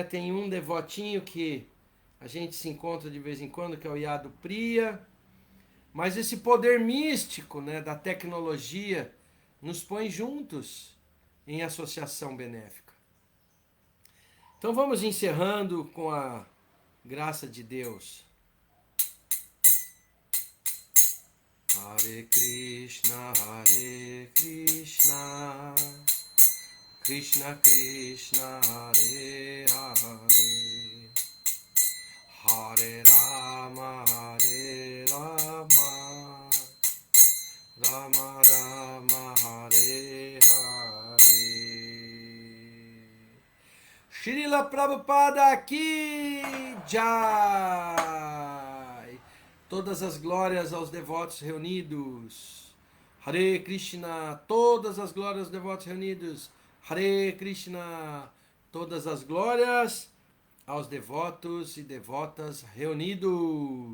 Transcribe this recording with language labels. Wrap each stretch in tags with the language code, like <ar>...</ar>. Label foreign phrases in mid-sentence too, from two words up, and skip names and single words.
<pt>Tem um devotinho que a gente se encontra de vez em quando, que é o Yado Priya. Mas esse poder místico, né, da tecnologia nos põe juntos em associação benéfica. Então vamos encerrando com a graça de Deus.</pt> <sa>हरे कृष्ण, कृष्ण कृष्ण, हरे हरे, हरे राम, राम राम, हरे हरे.</sa> <pt>Srila Prabhupada aqui, Jai. Todas as glórias aos devotos reunidos.</pt> <sa>हरे कृष्ण,</sa> <pt>todas as glórias aos devotos reunidos.</pt> <sa>हरे कृष्ण,</sa> <pt>todas as glórias aos devotos e devotas reunidos.</pt>